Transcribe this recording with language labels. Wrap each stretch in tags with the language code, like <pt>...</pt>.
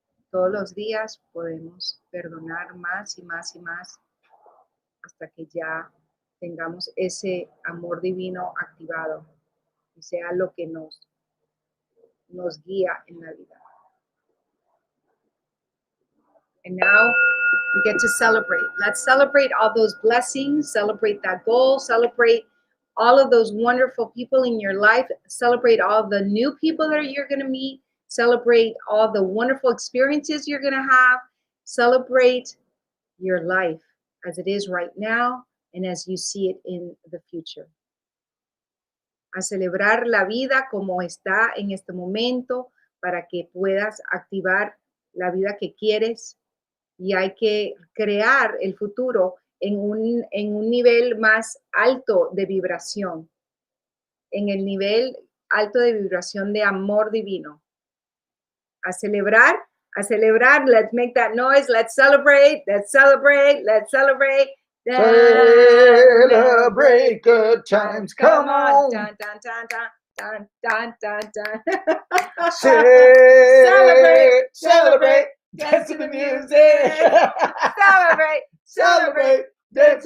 <es>Todos los días podemos perdonar más y más y más hasta que ya tengamos ese amor divino activado y sea lo que nos guía en la vida.</es> <en>And now we get to celebrate. Let's celebrate all those blessings, celebrate that goal, celebrate all of those wonderful people in your life, celebrate all the new people that you're going to meet, celebrate all the wonderful experiences you're going to have, celebrate your life as it is right now and as you see it in the future.</en> <es>A celebrar la vida como está en este momento para que puedas activar la vida que quieres. Y hay que crear el futuro en un nivel más alto de vibración, en el nivel alto de vibración de amor divino. A celebrar,</es> <en>let's make that noise, let's celebrate, let's celebrate, let's celebrate. Celebrate good times, come on. Dun, dun, dun, dun, dun, dun, dun, dun. Celebrate. Dance to the music. Celebrate. Dance.</en>